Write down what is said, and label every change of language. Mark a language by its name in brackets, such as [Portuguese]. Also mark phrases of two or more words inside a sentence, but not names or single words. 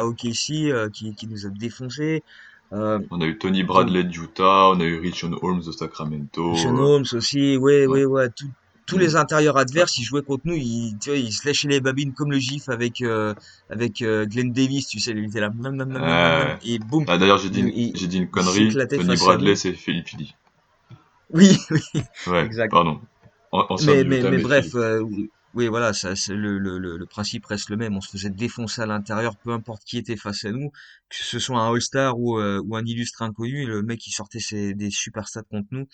[French] à OKC qui nous a défoncé. Euh, On a eu Tony donc Bradley de Utah, on a eu Richon Holmes de Sean Sacramento. Holmes aussi, ouais, Ouais. ouais, ouais. Tous Mm. les intérieurs Ouais. adverses, ils jouaient contre nous. Tu vois, ils se lâchaient les babines comme le gif avec Glenn Davis, tu sais, il était là, nam, nam, nam, nam, nam, nam, Euh, et boum, Ah, d'ailleurs, il j'ai dit une connerie. s'éclatait Tony face à Bradley, nous. c'est Philippe Philly. Oui, oui, Ouais, exact. pardon. Ancien de Mais, mais, Utah, mais mais bref, Philly. oui, oui, voilà, le principe reste le même. On se faisait défoncer à l'intérieur, peu importe qui était face à nous, que ce soit un All-Star ou un illustre inconnu, le mec il sortait des super stats contre nous.